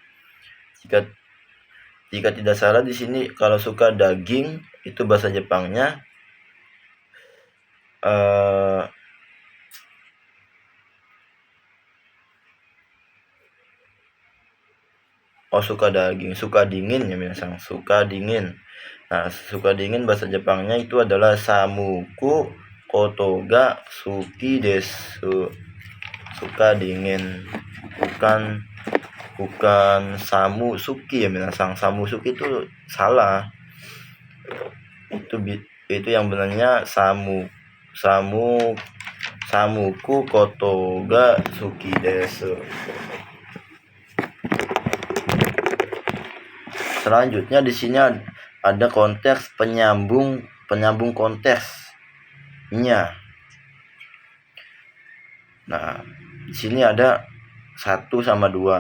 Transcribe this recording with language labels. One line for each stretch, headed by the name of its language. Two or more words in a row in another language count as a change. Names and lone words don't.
Indonesian: Jika tidak salah di sini kalau suka daging itu bahasa Jepangnya suka daging, suka dingin ya minasang, suka dingin. Nah, suka dingin bahasa Jepangnya itu adalah
Japanese: 寒くことが好きです.
Indonesian: Suka dingin, bukan
Japanese: さむすき
Indonesian: ya minasang.
Japanese: さむすき
Indonesian: itu salah. Itu yang benarnya
Japanese: 寒くことが好きです.
Indonesian: Selanjutnya di sini ada konteks penyambung konteksnya. Nah, di sini ada 1 sama 2.